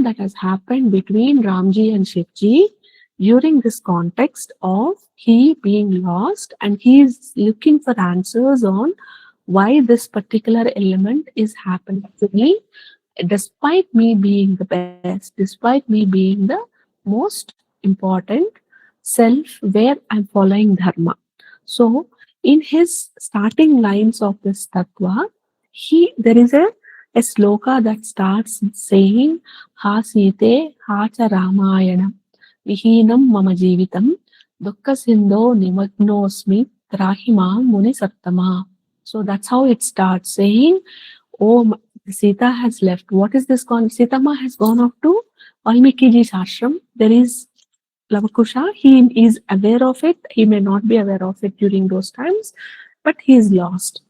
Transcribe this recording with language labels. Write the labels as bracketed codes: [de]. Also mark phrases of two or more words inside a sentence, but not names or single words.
[en] that has happened between Ramji and Shivji during this context of he being lost, and he is looking for answers on why this particular element is happening to me, despite me being the best, despite me being the most important self where I'm following dharma. So in his starting lines of this tattva, there is a sloka that starts saying, [sa] "Ha Site, ha cha Ramayana, vihinam mama jivitam, dukkha sindho nimagnosmi, trahima muni sattama." [en] So that's how it starts, saying, "Oh, Sita has left. What is this gone? Sitama has gone off to Valmiki ji's ashram. There is Lavakusha. He is aware of it. He may not be aware of it during those times, but he is lost.